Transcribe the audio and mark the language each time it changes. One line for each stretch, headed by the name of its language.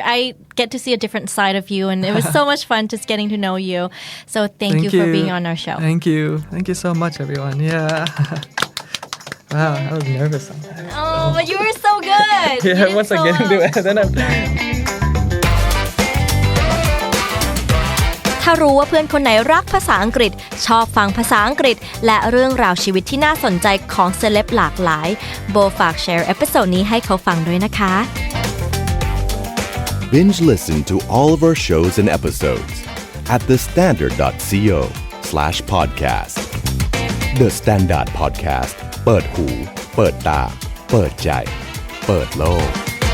English: I get to see a different side of you, and it was so much fun just getting to know you. So thank you for being on our show. Thank you so much, everyone. Yeah. Wow, I was nervous sometimes. Oh, but you were so good. Yeah, once I get into it, then I'm...
Thai: ถ้ารู้ว่าเพื่อนคนไหนรักภาษาอังกฤษชอบฟังภาษาอังกฤษและเรื่องราวชีวิตที่น่าสนใจของเซเลบหลากหลายโบฝากแชร์เอพิโซดนี้ให้เขาฟังด้วยนะคะ
English: Binge listen to all of our shows and episodes at thestandard.co/podcast.
Thai: The Standard Podcast เปิดหูเปิดตาเปิดใจเปิดโลก